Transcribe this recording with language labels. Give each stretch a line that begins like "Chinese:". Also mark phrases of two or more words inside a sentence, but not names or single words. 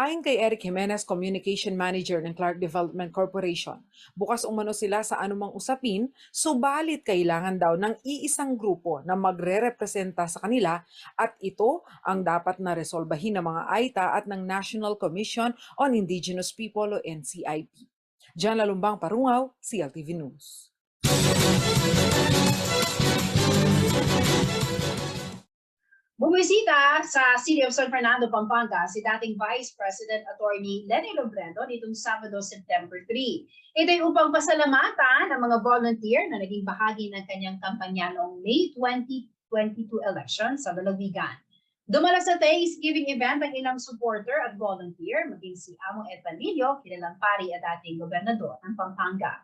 Filipino: Ayon kay Eric Jimenez,
English: Communication Manager
Filipino: ng Clark Development Corporation, bukas umano sila sa anumang usapin, subalit kailangan daw ng iisang grupo na magre-representa sa kanila at ito ang dapat na resolbahin ng mga AITA at ng National Commission on Indigenous People o NCIP. Jan Lalumbang Parungaw, CLTV News. Bumisita sa City of San Fernando, Pampanga si dating Vice President Attorney Lenny Robredo nitong Sabado, September 3. Ito'y upang pasalamatan ang mga volunteer na naging bahagi ng kanyang kampanya noong May 2022 election sa lalawigan. Dumala sa
English: Thanksgiving event
Filipino: ang ilang supporter at volunteer, maging si Amo Ed Panlilio, kilalang pari at dating gobernador ng Pampanga.